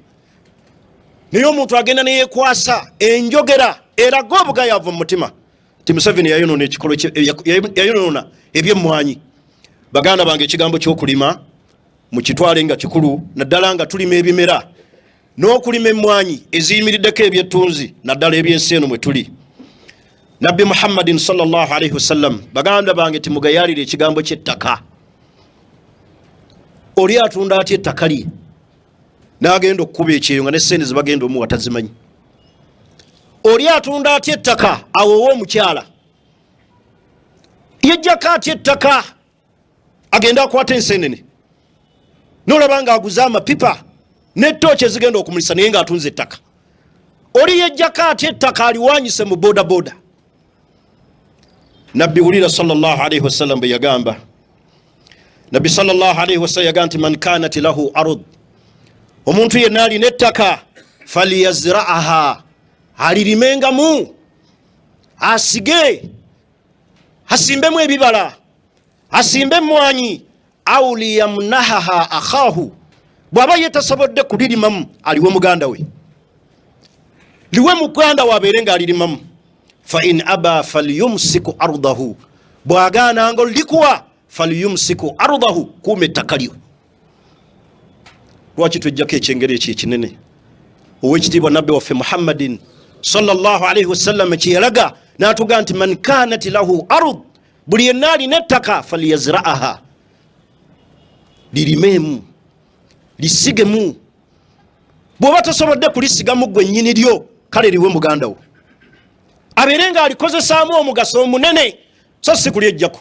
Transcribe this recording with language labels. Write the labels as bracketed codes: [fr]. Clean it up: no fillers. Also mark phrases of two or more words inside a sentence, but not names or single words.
[lg] Naye omuntu agenda ne yeekwasa enjogera eraga obugayaavu mu mutima ti Museveni yayonoona ekikolo yayonoona eby'emmwanyi. Baganda bange, ekigambo ky'okulima mukitwale nga kikulu, naddala nga tulima ebimera n'okulima emmwanyi eziyimiriddeko ebyettunzi naddala eby'ensi eno mwe tuli. Nabbi Muhammadin [ar] صلى الله عليه وسلم, [lg] baganda bange, timugayalire ekigambo ky'ettaka. Oli atunda atya ettaka lye n'agenda okukuba ekyeyo nga n'essente ze bagenda omuwa tazimanyi? Oli atunda atya ettaka awowa omukyala? Yejjako atya ettaka agenda akwata ensenene n'olaba nga aguza amapipa n'ettooki ezigenda okumulisa naye ng'atunze ettaka? Oli yejjako atya ettaka aliwanyise mu boda boda? Nabbi wulira [ar] صلى الله عليه وسلم [lg] bwe yagamba. Nabbi [ar] صلى الله عليه وسلم [lg] yagamba nti [ar] من كانت له أرض, [lg] omuntu yenna alina ettaka, falyazra'aha, alirimengamu, asige, asimbemu ebibala, asimbe emmwanyi, [ar] أو ليمنحها أخاه, [lg] bw'aba yetasobodde kulirimamu aliwe muganda we, liwe muganda we abeere nga alirimamu. [ar] فإن أبى فليمسك أرضه, [lg] bw'agaana nga likuwa [ar] فليمسك أرضه, [lg] kuuma ettaka lyo. Lwaki twejjako ekyengero ekyo ekinene? Ow'ekitiibwa nabbi waffe Muhammadin [ar] صلى الله عليه وسلم [lg] kye yalaga n'atuga nti [ar] من كانت له أرض, [lg] buli yenna alina ettaka, falyazra'aha, lirimemu, lisigemu. Bw'oba tosobodde kulisigamu gwe nnyini lyo, kale liwe muganda wo abeere nga alikozesaamu omugaso omunene, so si kulyejjako.